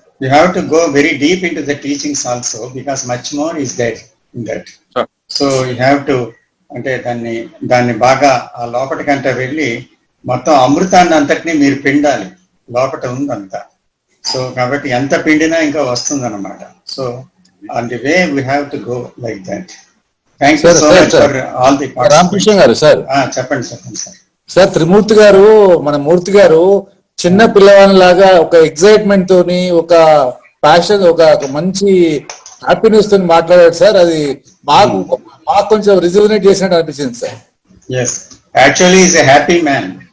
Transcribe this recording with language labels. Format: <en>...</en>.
<en>You have to go very deep into the teachings also, because much more is there in that. Sir. So you have to,</en> <te>అంటే దాన్ని బాగా ఆ లోపటికంటే వెళ్ళి మొత్తం అమృతాన్ని అంతటినీ మీరు పిండాలి, లోపట ఉందంతా. సో కాబట్టి ఎంత పిండినా ఇంకా వస్తుందన్నమాట.</te> <en>So on the way we have to go like that. Thank you so much for all the participants.</en> <te>Ramakrishna గారు సార్, చెప్పండి సార్. సార్ త్రిమూర్తి గారు, మన మూర్తి గారు చిన్న పిల్లవాని లాగా ఒక ఎక్సైట్మెంట్ తోని, ఒక ప్యాషన్, ఒక మంచి హ్యాపీనెస్ తోని మాట్లాడారు సార్. అది మాకు కొంచెం రిజర్వేట్ చేసినట్టు అనిపించింది sir.</te> <en>Yes, actually is a happy man.</en>